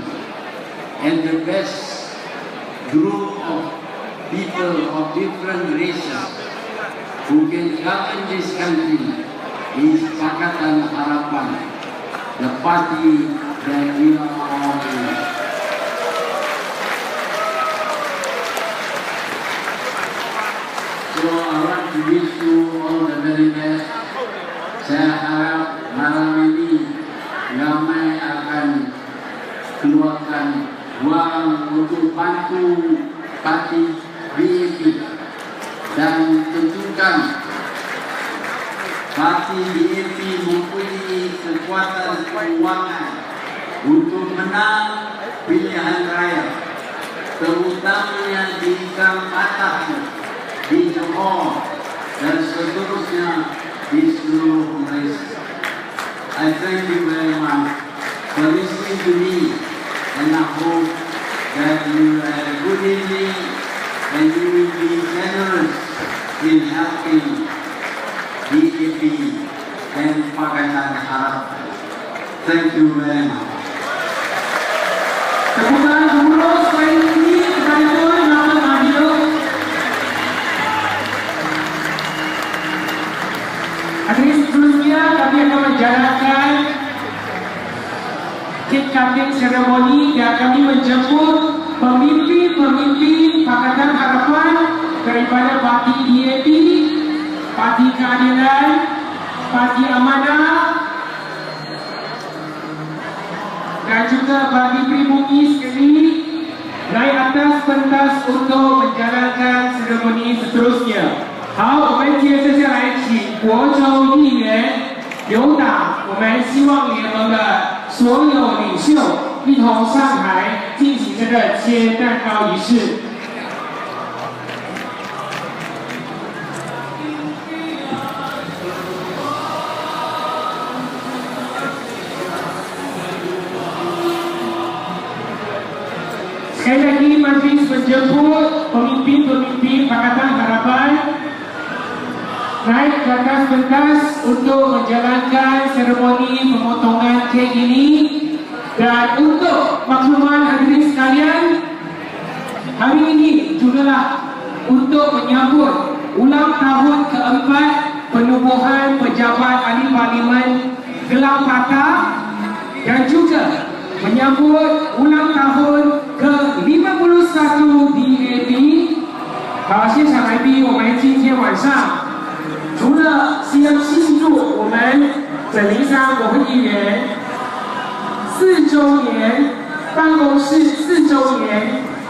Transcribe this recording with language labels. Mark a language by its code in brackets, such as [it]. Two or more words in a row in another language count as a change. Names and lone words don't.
[en] And the best group of people of different races who can govern this country is Pakatan Harapan, the party that we are all in. So I want to wish you all the very best. [ms] Saya harap malam ini ramai akan keluarkan wang untuk bantu parti BAP dan tentukan parti BAP mempunyai kekuatan keuangan untuk menang pilihan raya, terutamanya di Kalimantan, di Johor, dan seterusnya di seluruh Malaysia. [en] I thank you very much for listening to me, and I hope that you have a good evening and you will be generous in helping BAP and Pakatan Harapan. Thank you very much. [ms] Tepuk tangan gemuruh sekali ini kepada Tuan Muhammad Mahathir. Hadirin sebelumnya kami akan menjalankan [en] cake cutting ceremony [ms] dan kami menjemput pemimpin-pemimpin Pakatan Harapan daripada Parti BAP, Parti Keadilan, Parti Amanah dan juga bagi pribumi sekali naik atas pentas untuk menjalankan seremoni seterusnya. [zh] 好，我们接着下来请国州议员有党，我们希望联盟的所有领袖一同上台进行这个切蛋糕仪式。 [ms] Sekali lagi majlis menjemput pemimpin-pemimpin Pakatan Harapan naik ke atas pentas untuk menjalankan seremoni pemotongan kek ini. Dan untuk makluman hadirin sekalian, hari ini jugalah untuk menyambut ulang tahun keempat penubuhan pejabat ahli parlimen Gelang Patah dan juga menyambut ulang tahun ke-51 BAP。 [zh] 好，现场来宾，我们今天晚上除了希望庆祝我们整灵山国会议员4周年，办公室4周年，